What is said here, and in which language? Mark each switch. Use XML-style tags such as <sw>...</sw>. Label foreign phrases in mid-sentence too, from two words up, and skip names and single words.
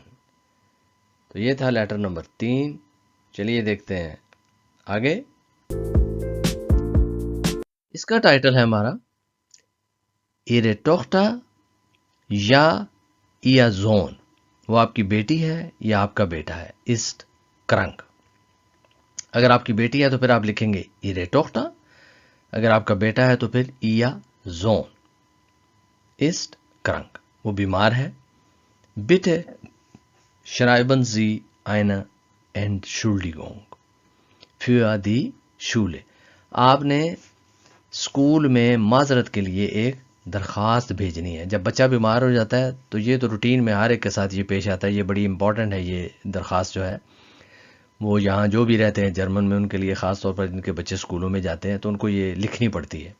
<ur>تو یہ تھا لیٹر نمبر 3. چلیے دیکھتے ہیں آگے. اس کا ٹائٹل ہے ہمارا</ur> <de>Ihre Tochter</de> <ur>یا</ur> <de>Ihr Sohn،</de> <ur>وہ آپ کی بیٹی ہے یا آپ کا بیٹا ہے.</ur> <de>ist krank.</de> <ur>اگر آپ کی بیٹی ہے تو پھر آپ لکھیں گے</ur> <de>Ihre Tochter.</de> <ur>اگر آپ کا بیٹا ہے تو پھر</ur> <de>Ihr Sohn. ist krank،</de> <ur>وہ بیمار ہے.</ur> <de>Bitte schreiben Sie eine Entschuldigung für die Schule.</de> <ur>آپ نے اسکول میں معذرت کے لیے ایک درخواست بھیجنی ہے. جب بچہ بیمار ہو جاتا ہے تو یہ تو روٹین میں ہر ایک کے ساتھ یہ پیش آتا ہے. یہ بڑی امپورٹنٹ ہے. یہ درخواست جو ہے وہ یہاں جو بھی رہتے ہیں جرمن میں، ان کے لیے خاص طور پر جن کے بچے اسکولوں میں جاتے ہیں تو ان کو یہ لکھنی پڑتی ہے.</ur>